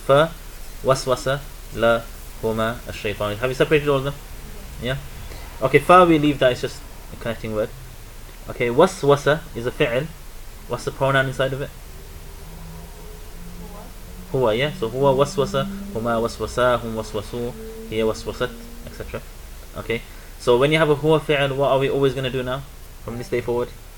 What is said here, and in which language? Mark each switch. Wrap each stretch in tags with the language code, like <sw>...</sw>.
<ar>fa, وسوس لا هما الشيطان.</ar> <en>Have you separated all of them? Yeah. Okay. Fa we leave that. It's just a connecting word. Okay. وسوس is a fi'l. What's the pronoun inside of it?</en> <ar>هو. Yeah. So هو وسوس, هما وسوسا, هم وسوسوا, هي وسوست, etc.</ar> <en>Okay. So when you have a huwa fi'l, what are we always going to do now from this day forward?</en>